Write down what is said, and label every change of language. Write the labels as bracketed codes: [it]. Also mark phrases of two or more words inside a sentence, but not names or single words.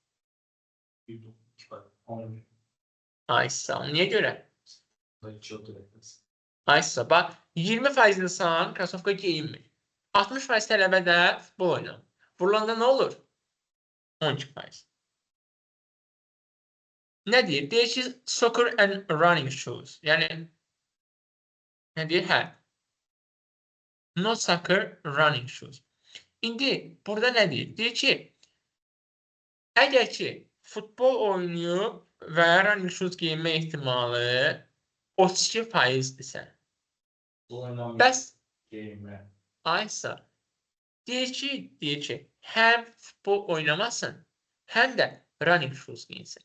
[az] Aysa, niyə görə? Aysa, bax, 20% insan krasovka geyinmir. 60% tələbədə futbol oynamır. Vurulanda nə olur? 12%. Nə deyir? Deyir ki, [en] soccer and running shoes. [az] Yəni, nə deyir? Hə. [en] No soccer running shoes. [az] İndi, burada nə deyir? Deyir ki, əgər ki, futbol oynayıb və [en] running shoes [az] geyinmə ehtimalı 32%-dirsə, bəs Aysa deyir ki, həm futbol oynamasın, həm də [en] running shoes [az] geyinsin.